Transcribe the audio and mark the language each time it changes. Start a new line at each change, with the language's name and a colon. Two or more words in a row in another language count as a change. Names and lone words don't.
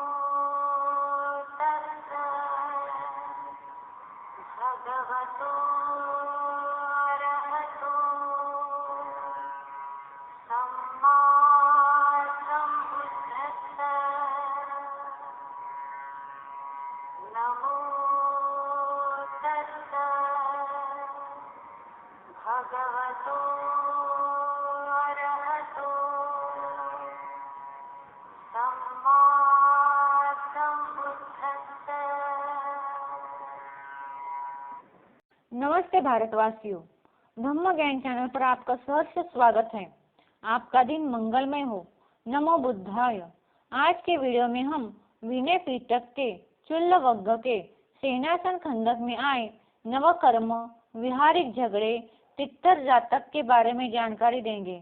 Pali: तस्सा भगवतो अरहतो सम्मा सम्बुद्धस्सा नमो तस्सा भगवतो अरहतो सम्मा सम्बुद्धस्सा।
Hindi: नमस्ते भारतवासियों, धम्म ज्ञान चैनल पर आपका सहर्ष स्वागत है। आपका दिन मंगलमय हो।
Pali: नमो बुद्धाय।
Hindi: आज के वीडियो में हम विनय पीटक के चुल्लवग्ग के सेनासन खंडक में आए नवकर्म, विहारिक झगड़े, तित्तर जातक के बारे में जानकारी देंगे।